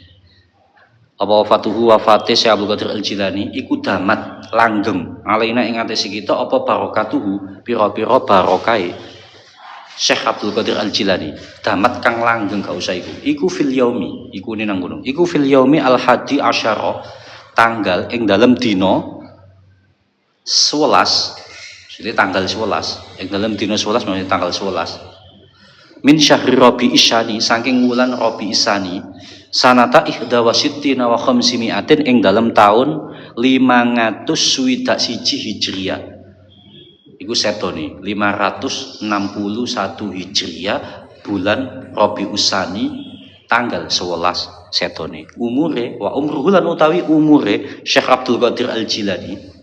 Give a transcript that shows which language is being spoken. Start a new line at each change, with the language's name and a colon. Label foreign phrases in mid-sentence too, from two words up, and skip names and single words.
Javanese: Syekh Abdul Qadir Al-Jilani iku damat langgeng alaina ing atase kita apa barokatuhu pira-pira barokahe Syekh Abdul Qadir Al-Jilani damat kang langgeng gak usah iku
Arabic: في اليوم
Javanese: iku nang gunung iku
Arabic: في اليوم الحادي عشر
Javanese: tanggal ing dalem dina 11 jadi tanggal 11 ing dalem dina 11 maksudnya tanggal 11 min
Arabic: شهر ربيع الثاني
Javanese: saking wulan Rabi Isani
Arabic: سنة إحدى وستين وخمسمائة
Javanese: ing dalem taun 561 Hijriah iku setone 561 Hijriah bulan Rabi Usani tanggal 11 setone umure
Arabic: وعمره
Javanese: lan utawi umure Syekh Abdul Qadir Al-Jilani